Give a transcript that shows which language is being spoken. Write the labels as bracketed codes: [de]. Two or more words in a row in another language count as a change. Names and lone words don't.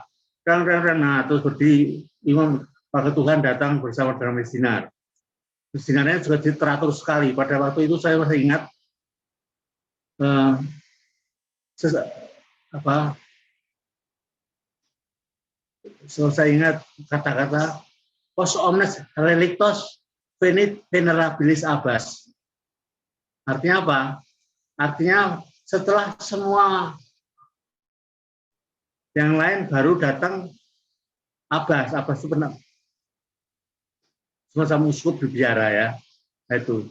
[id] Nah, terus berdiri imam pakai Tuhan datang bersama dengan misinar. Misinarnya juga teratur sekali. Pada waktu itu saya masih ingat saya ingat kata-kata [la] pos omnes relictos venit venerabilis abbas. [id] Artinya apa? Artinya setelah semua yang lain baru datang abbas. Abbas itu pernah semacam uskup berbiara ya. Itu.